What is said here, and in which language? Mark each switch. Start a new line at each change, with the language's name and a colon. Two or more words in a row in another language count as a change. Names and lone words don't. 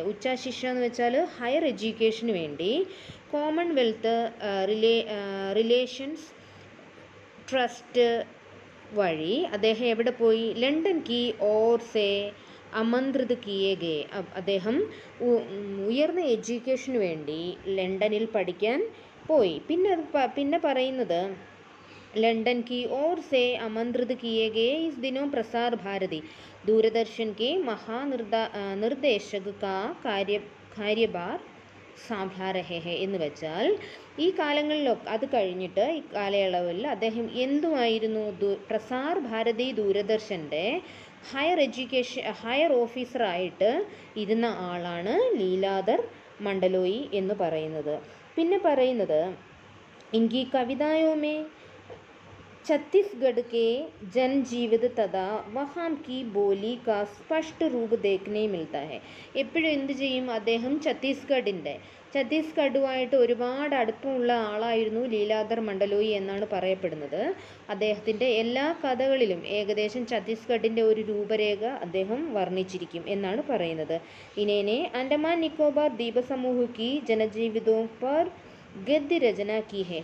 Malayalam: ഉച്ചശിക്ഷ എന്ന് വെച്ചാൽ
English: higher education
Malayalam: വേണ്ടി കോമൺവെൽത്ത് റിലേഷൻസ് ട്രസ്റ്റ് വഴി അദ്ദേഹം എവിടെ പോയി?
Hindi: लंदन की ओर से आमंत्रित किए गए.
Malayalam: അദ്ദേഹം ഉയർന്ന എഡ്യൂക്കേഷന് വേണ്ടി ലണ്ടനിൽ പഠിക്കാൻ പോയി. പിന്നെ പറയുന്നത്
Hindi: लंदन की ओर से आमंत्रित किए गए इस दिनों प्रसार भारती दूरदर्शन के महानिर्देशक का कार्यभार संभाल रहे हैं
Malayalam: എന്ന് വെച്ചാൽ ഈ കാലങ്ങളിലൊക്കെ അത് കഴിഞ്ഞിട്ട് ഈ കാലയളവിൽ അദ്ദേഹം എന്തുമായിരുന്നു? പ്രസാർ ഭാരതി ദൂരദർശൻ്റെ ഹയർ ഓഫീസറായിട്ട് ഇരുന്ന ആളാണ് ലീലാധർ മണ്ഡലോയി എന്ന് പറയുന്നത്. പിന്നെ പറയുന്നത്
Hindi: इनकी कविताओं में छत्तीसगढ़ के जनजीवित तथा वहाँ की बोली का स्पष्ट रूप देखने मिलता है.
Malayalam: എപ്പോഴും എന്ത് ചെയ്യും? അദ്ദേഹം ഛത്തീസ്ഗഡുമായിട്ട് ഒരുപാട് അടുപ്പമുള്ള ആളായിരുന്നു ലീലാധർ മണ്ഡലോയി എന്നാണ് പറയപ്പെടുന്നത്. അദ്ദേഹത്തിൻ്റെ എല്ലാ കഥകളിലും ഏകദേശം ഛത്തീസ്ഗഡിൻ്റെ ഒരു രൂപരേഖ അദ്ദേഹം വർണ്ണിച്ചിരിക്കും എന്നാണ് പറയുന്നത്.
Hindi: इन्होंने अंडमान निकोबार द्वीपसमूह की जनजीवनों पर गद्य रचना की है.